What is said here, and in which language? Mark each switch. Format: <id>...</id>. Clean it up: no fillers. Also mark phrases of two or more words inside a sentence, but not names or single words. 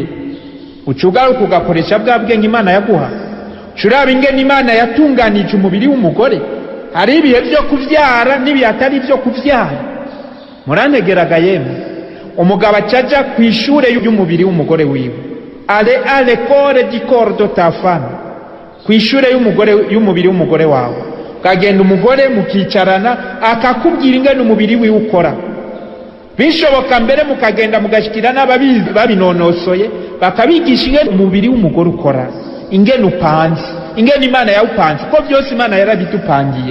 <rn>Ucugaruka ugakoresha bwa bwenge Imana yaguha. Curaba ingene Imana yatunganije umubiri w'umugore. Hari ibihe byo kuvyara n'ibihe atari byo kuvyara. Murantegeraga yemwe? Umugabo acaja ku ishure y'umubiri w'umugore wiwe.</rn> <fr>Ale à l'école du corps de ta femme.</fr> <rn>Ku ishure y'umubiri w'umugore wawe. Kagenda umugore mukicarana akakubwira ingene umubiri wiwe ukora. Bishoboka mbere mukagenda mugashikira n'ababizi babinonosoye bakabigisha ingene umubiri w'umugore ukora, ingene upanze, ingene Imana yawupanze, ko byose Imana yarabitupangiye.</rn>